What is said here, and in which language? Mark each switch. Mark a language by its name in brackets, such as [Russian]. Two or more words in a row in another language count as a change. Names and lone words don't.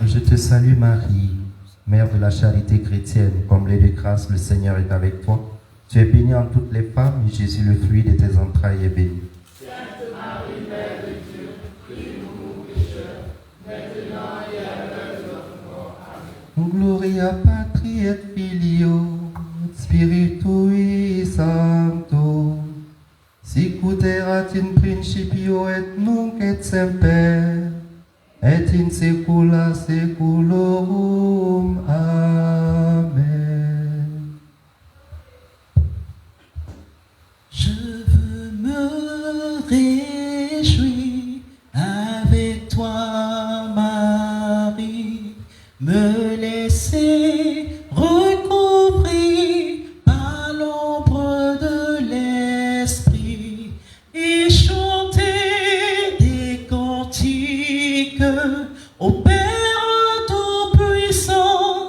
[French] Je te salue Marie, Mère de la charité chrétienne, comblée de grâce, le Seigneur est avec toi. Tu es bénie entre toutes les femmes, et Jésus, le fruit de tes entrailles, est béni. Sainte Marie, Mère de Dieu, prie pour nous pécheurs, maintenant et à l'heure de notre mort. Amen. [Latin] Gloria Patri et Filio, et Spiritui Sancto, sicut erat in principio et nunc et semper, et in saecula saeculorum. Amen. [French] Je veux me réjouir avec toi, Marie, me laisser recouvrir par l'ombre de l'Esprit et chanter des cantiques au Père Tout-Puissant.